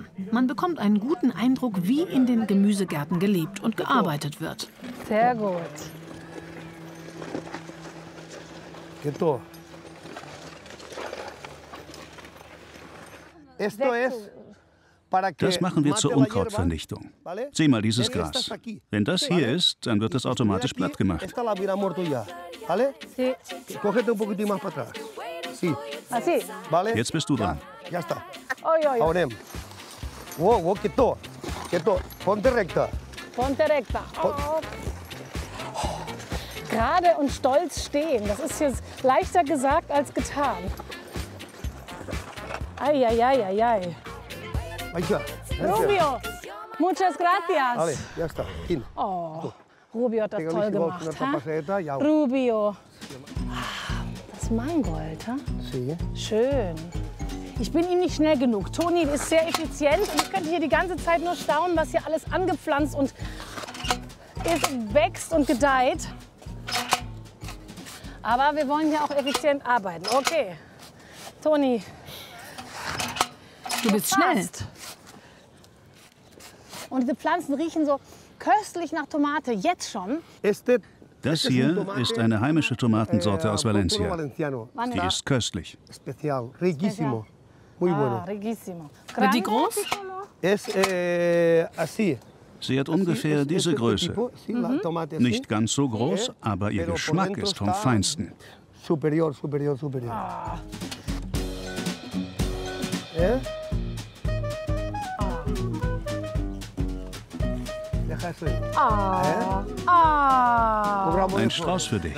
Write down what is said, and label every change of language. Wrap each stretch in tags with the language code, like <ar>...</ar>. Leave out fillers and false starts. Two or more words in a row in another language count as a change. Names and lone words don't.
<de>Man bekommt einen guten Eindruck, wie in den Gemüsegärten gelebt und gearbeitet wird. Sehr gut.</de> <es>Quieto. Esto es</es> <de>Das machen wir zur Unkrautvernichtung. Sieh mal dieses Gras. Wenn das hier ist, dann wird es automatisch platt gemacht. Jetzt bist du dran. Gerade und stolz stehen, das ist jetzt leichter gesagt als getan. Ei.</de> <es>Rubio, muchas gracias.</es> <de>Oh, Rubio hat das toll gemacht. Rubio. Das ist Mangold, ha? Schön. Ich bin ihm nicht schnell genug. Toni ist sehr effizient und ich könnte hier die ganze Zeit nur staunen, was hier alles angepflanzt und wächst und gedeiht. Aber wir wollen hier auch effizient arbeiten. Okay, Toni. Du bist schnell. Und diese Pflanzen riechen so köstlich nach Tomate, jetzt schon. Das hier ist eine heimische Tomatensorte aus Valencia. Die ist köstlich.</de> <es>Riquísimo. Muy bueno. Riquísimo.</es> <de>Wird die groß? Sie hat ungefähr diese Größe. Nicht ganz so groß, aber ihr Geschmack ist vom Feinsten.</de> <es>Superior.</es> <de>Ein Strauß für dich.</de>